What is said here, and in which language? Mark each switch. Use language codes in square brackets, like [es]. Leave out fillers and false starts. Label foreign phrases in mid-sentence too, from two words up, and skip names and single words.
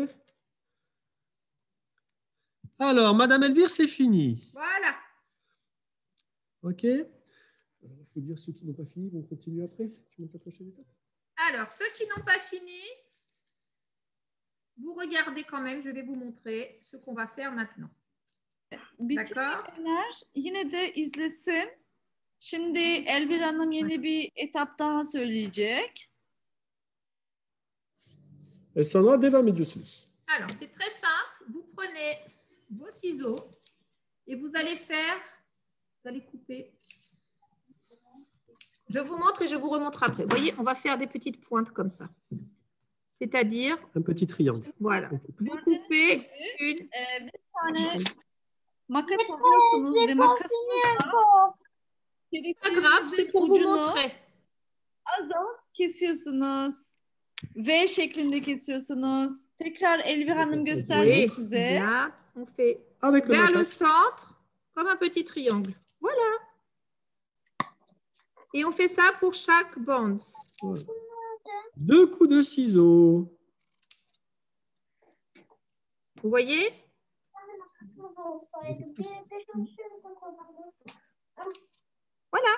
[fr] Alors, Madame Elvire, c'est fini. Voilà. OK. Il faut dire ceux qui n'ont pas fini vont continuer après. Tu montes la prochaine étape. Alors, ceux qui n'ont pas fini, vous regardez quand même. Je vais vous montrer ce qu'on va faire maintenant. [tr] Bitirmeyenler yine de izlesin. Şimdi Elvir Hanım yeni bir etap daha söyleyecek. Sonra devam ediyorsunuz. [fr] Alors, c'est très simple. Vous prenez vos ciseaux et vous allez couper. Je vous montre et je vous remontre après. Vous voyez, on va faire des petites pointes comme ça. C'est-à-dire, Un petit triangle. voilà, vous coupez une. [tr] Bir tane makas alıyorsunuz ve makasınızla [fr] Pas grave, c'est pour vous montrer. [tr] az kesiyorsunuz. V şeklinde kesiyorsunuz. Tekrar Elvir Hanım gösterecek [fr] Oui, [tr] size. [fr] regarde, on fait Avec le vers le [tr] makas. [fr] centre, comme un petit triangle. Voilà. Et on fait ça pour chaque bande. Voilà. 2 coups de ciseaux. Vous voyez? Voilà.